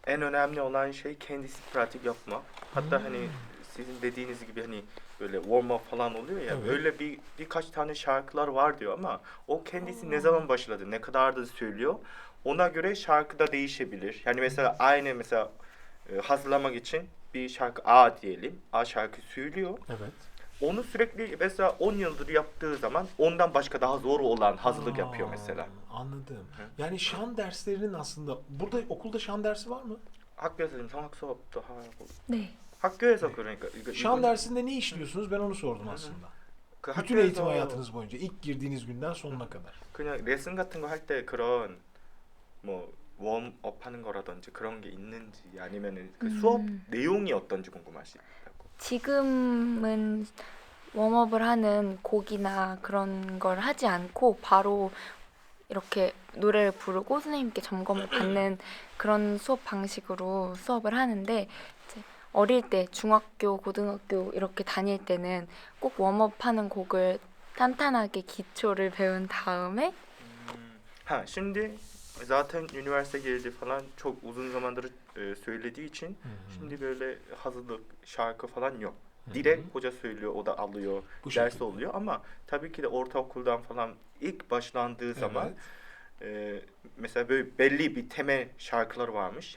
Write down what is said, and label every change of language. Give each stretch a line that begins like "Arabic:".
Turkish: en önemli olan şey kendisi pratik yapmak. Hatta hani sizin dediğiniz gibi hani böyle
English: warm up
Turkish: falan oluyor ya. Evet. Öyle birkaç tane şarkılar var diyor ama o kendisi ne zaman başladı, ne kadar da söylüyor. Ona göre şarkı da değişebilir. Yani mesela aynı mesela hazırlamak için bir şarkı A diyelim. A şarkı söylüyor. Evet. Onu sürekli mesela 10 yıldır yaptığı zaman ondan başka daha zor olan hazırlık yapıyor mesela. Anladım. Yani şan derslerinin aslında burada okulda şan dersi var mı?
Korean: 학교에서 지금 성악 수업도 하고. 네. 학교에서 그러니까
Turkish: Şan dersinde ne işliyorsunuz? Ben onu sordum aslında.
Korean: 그
Turkish: Bütün eğitim hayatınız boyunca ilk girdiğiniz günden sonuna kadar.
Korean: 그냥 레슨 같은 거 할 때 그런 뭐 웜업 하는 거라든지 그런 게 있는지 아니면은 그 수업 내용이 어떤지 궁금하시다고. 지금은 웜업을 하는 곡이나 그런 걸 하지 않고 바로 이렇게 노래를 부르고 선생님께 점검을 받는 그런 수업 방식으로 수업을 하는데 이제 어릴 때 중학교, 고등학교 이렇게 다닐 때는 꼭 웜업하는 곡을 탄탄하게 기초를 배운 다음에
Turkish: Ha şimdi zaten üniversite geldi falan çok uzun zamandır söylediği için şimdi böyle hazırlık şarkı falan yok. Direkt hoca söylüyor, o da alıyor, Bu ders şekilde. oluyor ama tabii ki de ortaokuldan falan ilk başlandığı zaman mesela böyle belli bir temel şarkılar varmış.